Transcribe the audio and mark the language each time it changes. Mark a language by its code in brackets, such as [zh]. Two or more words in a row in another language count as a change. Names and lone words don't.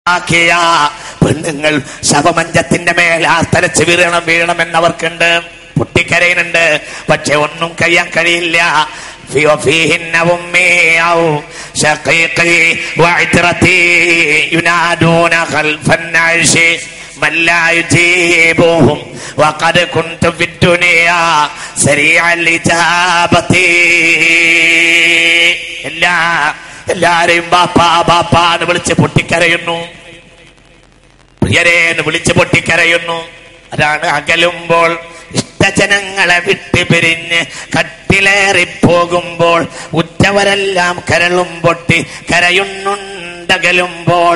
[ml] പെണ്ണുങ്ങൾ ശവമഞ്ചത്തിന്റെ മേൽ ആസ്തലച്ച് വീഴണമെന്നവർക്കുണ്ട്, പൊട്ടിക്കരയുന്നുണ്ട്. പക്ഷെ ഒന്നും കഴിയാൻ കഴിയില്ല. [ar] فيهن أمي أو شقيقي وعترتي ينادون خلف النعش من لا يجيبهم وقد كنت في الدنيا سريع الإجابة. [ml] എല്ലാരെയും ബാപ്പാ ബാപ്പാ എന്ന് വിളിച്ച് പൊട്ടിക്കരയുന്നു, പ്രിയരേന്ന് വിളിച്ച് പൊട്ടിക്കരയുന്നു. അതാണ് അകലുമ്പോൾ ഇഷ്ടജനങ്ങളെ വിട്ട് പിരിഞ്ഞ് കട്ടിലേറിപ്പോകുമ്പോൾ ഉറ്റവരെല്ലാം കരളും പൊട്ടി കരയുന്നുണ്ടകലുമ്പോൾ.